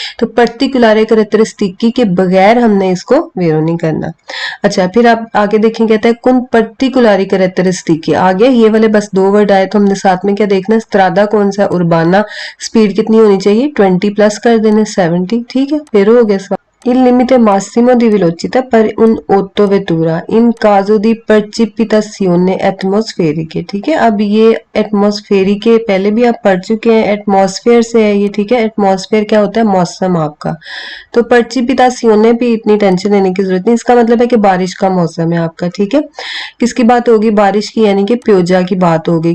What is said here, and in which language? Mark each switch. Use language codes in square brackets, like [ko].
[hi] तो particular characteristic के बगैर हमने इसको वेरो नहीं करना। अच्छा, फिर आप आगे देखें, कहता है कौन पर्टिकुलर कैरेक्टरिस्टिक, आगे ये वाले बस 2 वर्ड आए तो हमने साथ में क्या देखना, स्त्रादा कौन सा, उर्बाना, स्पीड कितनी होनी चाहिए, 20 प्लस कर देने 70। ठीक है, फिर हो गया। [it] Il limite massimo di velocità per un ottovettura in caso di precipitazione atmosferiche। [hi] ठीक है, अब ये एटमॉस्फेरिक के पहले भी आप पढ़ चुके हैं, एटमॉस्फेयर से है ये। ठीक है, एटमॉस्फेयर क्या होता है, मौसम आपका। तो पर्चिपितासियोने भी इतनी टेंशन लेने की जरूरत नहीं, इसका मतलब है कि बारिश का मौसम है आपका। ठीक है, किसकी बात होगी, बारिश की, यानी कि प्योजा की बात होगी।